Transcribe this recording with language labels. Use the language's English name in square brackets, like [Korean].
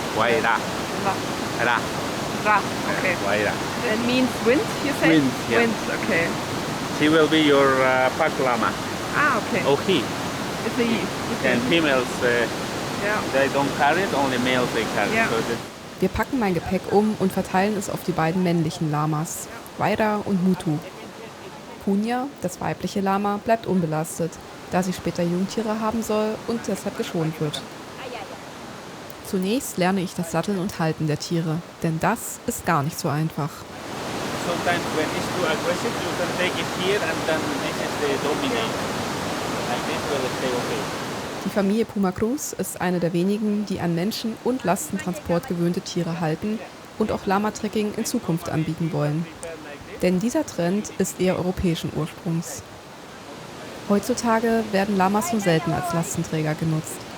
[English] Wayra. Ra. Ra. Okay. Wayra. It means wind, you say? Wind, yeah. Wind, okay. She will be your pack llama. Ah, okay. Or he. It's a he. Okay. And females, Yeah. they don't carry it, only males they carry it. Yeah. So that [German] Wir packen mein Gepäck um und verteilen es auf die beiden männlichen Lamas, Wayra und Mutu. Punya, das weibliche Lama, bleibt unbelastet, da sie später Jungtiere haben soll und deshalb geschont wird. Zunächst lerne ich das Satteln und Halten der Tiere, denn das ist gar nicht so einfach. [English] sometimes when it's too aggressive, you can take it here and then this is the dominate. Like this will stay okay. [German] Die Familie Puma Cruz ist eine der wenigen, die an Menschen- und Lastentransport gewöhnte Tiere halten und auch Lama-Trekking in Zukunft anbieten wollen. Denn dieser Trend ist eher europäischen Ursprungs. Heutzutage werden Lamas nur selten als Lastenträger genutzt.